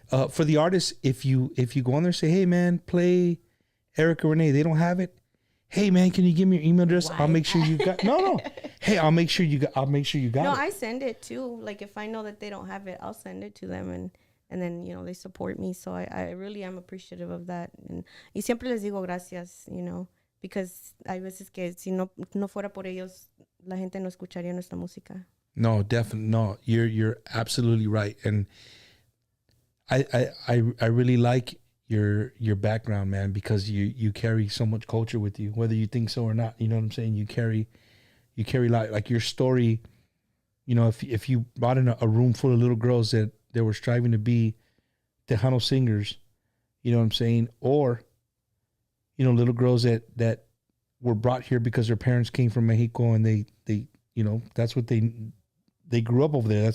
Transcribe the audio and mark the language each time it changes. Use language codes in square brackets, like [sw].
[en] For the artists, if you go on there and say, hey man, play Erika Renee, they don't have it. Hey man, can you give me your email address? I'll make sure you got. No. Hey, I'll make sure you got. No, it. I send it too. Like, if I know that they don't have it, I'll send it to them, and and then, they support me. So I really am appreciative of that. [es] Y siempre les digo gracias, because hay veces que si no fuera por ellos, la gente no escucharía nuestra música. [en] No, definitely no. You're absolutely right, and I really like your background, man, because you carry so much culture with you, whether you think so or not. You know what I'm saying? You carry like your story. If you brought in a room full of little girls that were striving to be Tejano singers, you know what I'm saying, or little girls that were brought here because their parents came from Mexico and they that's what they grew up over there.